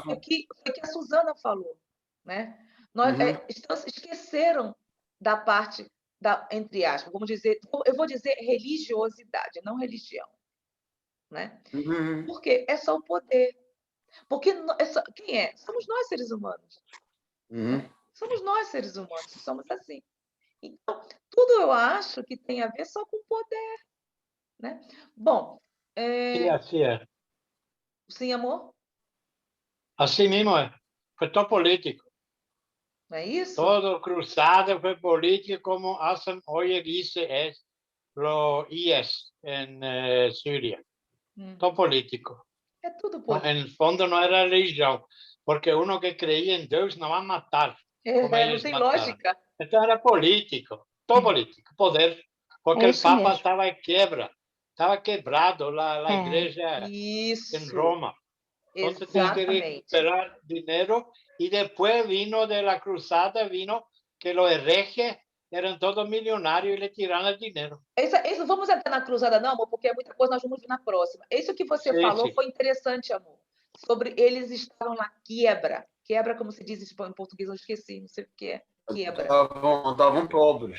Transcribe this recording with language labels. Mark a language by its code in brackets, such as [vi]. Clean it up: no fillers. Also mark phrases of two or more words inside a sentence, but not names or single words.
[pt] Foi que a Suzana falou, né? Nós esqueceram da parte entre aspas, vamos dizer, eu vou dizer religiosidade, não religião, né? Porque é só o poder. Porque quem é? Somos nós, seres humanos. Somos nós, seres humanos, somos assim. Então, tudo eu acho que tem a ver só com poder, né? Bom... [es] Sí, así es. [pt] Sim, amor? [es] Así mismo es. Fue todo político. [pt] Não é isso? [es] Todo cruzado fue político, como hacen hoy dice es lo IS en Siria. Todo político. [pt] É tudo político. [es] En el fondo no era religión, porque uno que creía en Dios no va a matar. [pt] Não tem lógica. Então era político, todo político, poder, porque o Papa estava em quebra, estava quebrado a igreja em Roma. Então tinha que recuperar dinheiro e depois [es] vino de la cruzada, vino que [pt] os herejes eram todos milionários e lhe tiraram dinheiro. Isso, vamos entrar na cruzada não, amor, porque é muita coisa, nós vamos ver na próxima. Isso que você falou foi interessante, amor, sobre eles estavam na quebra. Quebra, como se diz em português, eu esqueci, não sei o que é. Quebra. Estavam pobres.